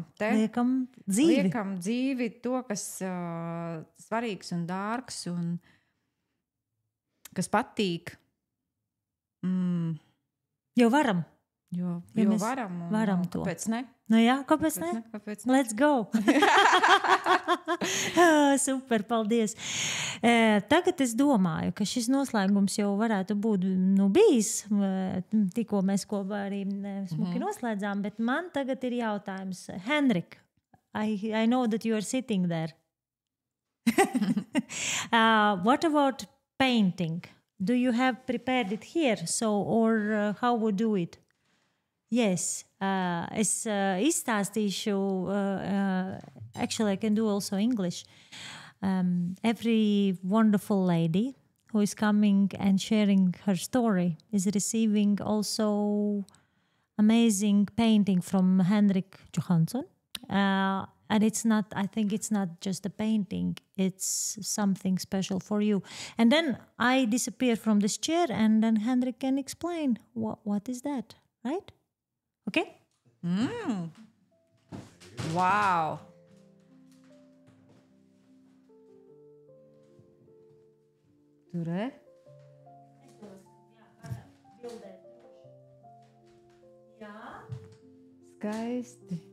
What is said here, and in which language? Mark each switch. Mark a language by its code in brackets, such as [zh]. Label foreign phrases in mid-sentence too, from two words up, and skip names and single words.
[lv] dzīvi. Liekam dzīvi to, kas svarīgs un dārgs un kas patīk. Jo varam. Jo varam to. Kāpēc ne? Kāpēc ne? [en] Let's go! Super, [lv] paldies! Tagad es domāju, ka šis noslēgums jau varētu būt bijis. Tikko mēs kopā arī smuki noslēdzām, bet man tagad ir jautājums. [en] Henrik, I know that you are sitting there. What about painting? Do you have prepared it here? Or how would do it? Yes, [lv] es izstāstīšu, [en] actually I can do also English. Every wonderful lady who is coming and sharing her story is receiving also amazing painting from Henrik Johansson. And I think it's not just a painting, it's something special for you. And then I disappear from this chair and then Henrik can explain what is that, right? Okay? Wow! [lv] Tur, skaisti.